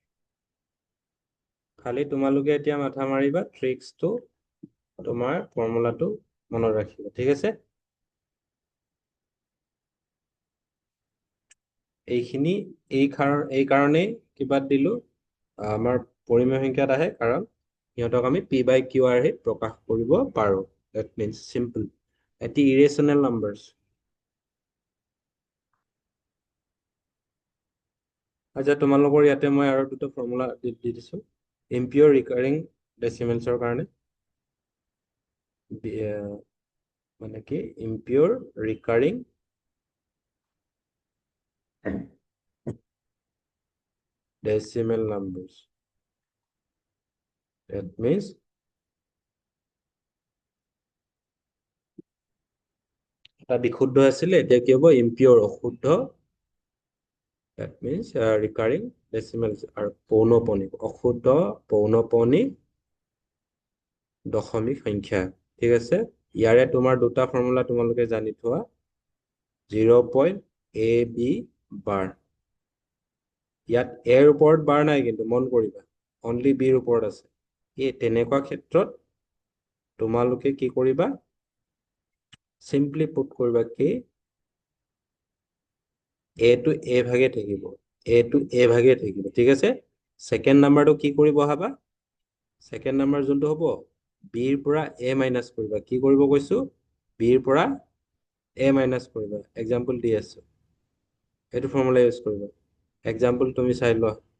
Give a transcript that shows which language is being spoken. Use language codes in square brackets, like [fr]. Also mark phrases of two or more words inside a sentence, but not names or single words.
[as] খালি তোমালোকে এতিয়া মাথা মাৰিবা ট্ৰিক্সটো তোমাৰ ফৰ্মুলাটো মনত ৰাখিবা ঠিক আছে এইখিনি এই কাৰণেই কিবাত দিলো আমাৰ পৰিমেয় সংখ্যাত আহে কাৰণ সিহঁতক আমি p/q প্ৰকাশ কৰিব পাৰো [en] that means simple [as] এটি [en] irrational numbers [as] আচ্ছা তোমালোকৰ ইয়াতে মই আৰু দুটা ফৰ্মুলা দি দিছো [en] impure recurring decimalsৰ [as] কাৰণে মানে কি [en] impure recurring decimal numbers. That means [as] এটা বিশুদ্ধ আছিলে এতিয়া কি হ'ব ইম্পিউৰ অশুদ্ধ [en] that means recurring decimals [as] আৰু পৌনপণিক অশুদ্ধ পৌনপণিক দশমিক সংখ্যা ঠিক আছে ইয়াৰে তোমাৰ দুটা ফৰ্মুলা তোমালোকে জানি থোৱা 0.ab বাৰ ইয়াত a ৰ ওপৰত বাৰ নাই কিন্তু মন কৰিবা অনলি b ৰ ওপৰত আছে এই তেনেকুৱা ক্ষেত্ৰত তোমালোকে কি কৰিবা [en] simply put [as] কৰিবা কি a to a ভাগে থাকিব a to a ভাগে থাকিব ঠিক আছে [en] second numberটো [as] কি কৰি বহাবা [en] second number [as] যোনটো হ'ব b ৰ পৰা a মাইনাস কৰিবা কি কৰিব কৈছো b ৰ পৰা a মাইনাস কৰিবা এক্সাম্পল দি আছো এইটো [en] formula use [as] কৰিবা এক্সাম্পল তুমি চাই লোৱা